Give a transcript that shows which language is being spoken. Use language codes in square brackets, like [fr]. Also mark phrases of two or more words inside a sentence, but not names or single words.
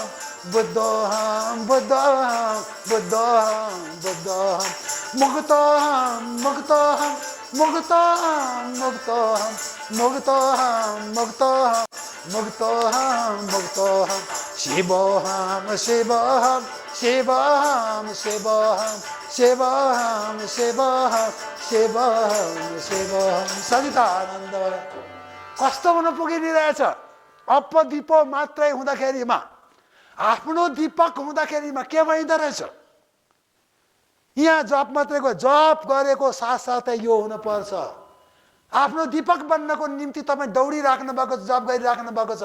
[sa] बुद्धोहम बुद्धोहम बुद्धोहम बुद्धोहम मुक्तोहम मुक्तोहम मुक्तोहम मुक्तोहम मुक्तोहम मुक्तोहम मुक्तोहम मुक्तोहम शिवोहम शिवोहम शिवोहम शिवोहम शिवोहम शिवोहम शिवोहम शिवोहम सचिदानन्द। [ne] कस्तो हुन पुगिरहेछ? अपदीपो मात्रै हुँदाखेरिमा, आफ्नो दीपक हुँदाखेरिमा के भइँदो रहेछ? यहाँ जप मात्रैको जप गरेको साथसाथै यो हुनुपर्छ। आफ्नो दीपक बन्नको निम्ति तपाईँ दौडिराख्नु भएको छ, जप गरिराख्नु भएको छ।